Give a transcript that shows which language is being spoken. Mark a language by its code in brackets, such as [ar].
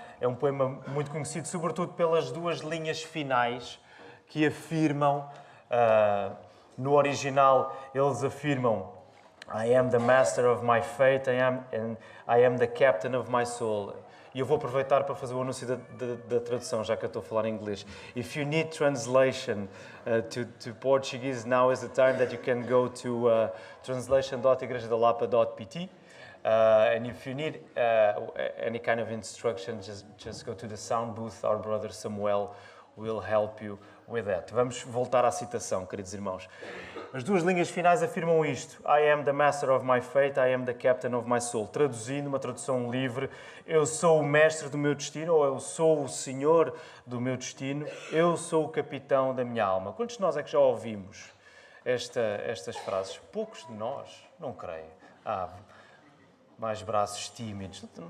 [pt] É um poema muito conhecido, sobretudo pelas duas linhas finais que afirmam, no original eles afirmam [en] I am the master of my fate, and I am the captain of my soul. [pt] E eu vou aproveitar para fazer o anúncio da tradução, já que eu estou a falar em inglês. [en] If you need translation to Portuguese, now is the time that you can go to translation.igrejadalapa.pt. And if you need any kind of instruction, just go to the sound booth. Our brother Samuel will help you with that. [pt] Vamos voltar à citação, queridos irmãos. As duas linhas finais afirmam isto. [en] I am the master of my fate, I am the captain of my soul. [pt] Traduzindo, uma tradução livre, eu sou o mestre do meu destino, ou eu sou o senhor do meu destino, eu sou o capitão da minha alma. Quantos de nós é que já ouvimos estas frases? Poucos de nós, não creio. Mais braços tímidos.